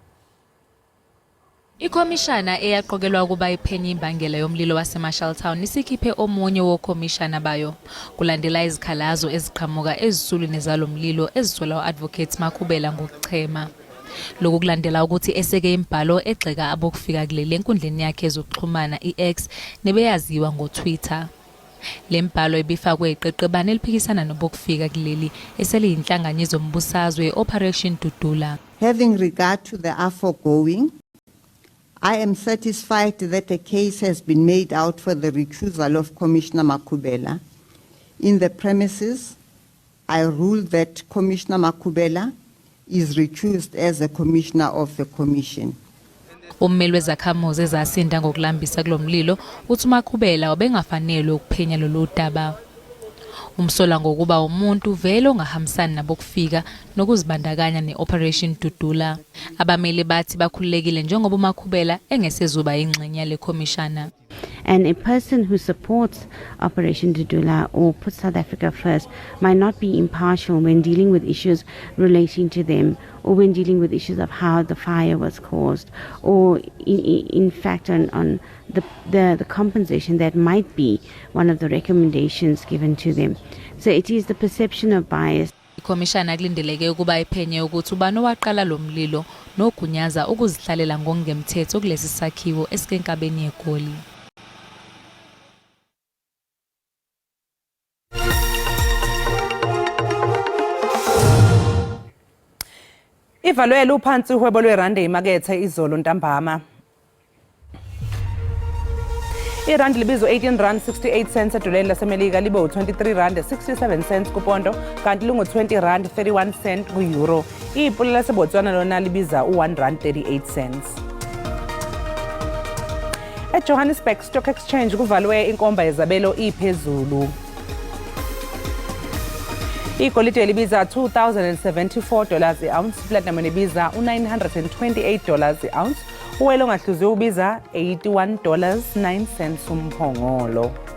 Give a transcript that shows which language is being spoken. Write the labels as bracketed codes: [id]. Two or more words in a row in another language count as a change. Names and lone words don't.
[zu] Ikhomishana eyaqokelwa ukuba iphenye imbangela yomlilo waseMarshalltown isikhiphe omunye wokhomishana bayo kulandela izikhalazo eziqhamuka ezisulwini zalomlilo ezithola uAdvocate Makhubela ngokuchema. Lokhu kulandela ukuthi eseke imbhalo egxeka abokufika kuleli enkundleni yakhe ezokuxhumana iX nebeyaziwa ngoTwitter. Le mbhalo ibifakwe iqeqebane eliphikisana nobokufika kuleli eseliyinhlangano zombusazwe Operation Dudula. [en] Having regard to the aforegoing, I am satisfied that a case has been made out for the recusal of Commissioner Makhubela. In the premises, I rule that Commissioner Makhubela is recused as a commissioner of the commission. [zu] Ummeli wezakhamuzi ezasinda ngokulambisa kulomlilo uthi Makhubela wabengafanele ukuphenya lolu daba. Umsola ngokuba umuntu vele ongahambisani nabokufika nokuzibandakanya neOperation Dudula. Abameli bathi bakhululekile njengoba uMakhubela engesezuba ingxenye le commissioner. [en] And a person who supports Operation Dudula or puts South Africa first might not be impartial when dealing with issues relating to them or when dealing with issues of how the fire was caused or in fact on the compensation that might be one of the recommendations given to them. So it is the perception of bias. [zu] Ikhomishana kulindeleke ukuba iphenye ukuthi ubani owaqala lo mlilo nogunyaza ukuzihlalela ngokungemthetho kulesi sakhiwo esikenkabeni yeGoli. Ivalwele uphansi uhwebo lwerandi emakethe izolo ntambama. Irandi libizwa 18 rand 68 cents edoleni lasemelika libe u23 rand 67 cents kupondo kanti lungu 20 rand 31 cent ku-euro. Ipula laseBotswana lona libiza u1 rand 38 cents. eJohannesburg Stock Exchange kuvalwe inkomba yezabelo iphezulu. Igolide libiza $2,074 i-ounce, platinum libiza $928 i-ounce, uwelo ngahluziwe ubiza $81.09 umphongolo.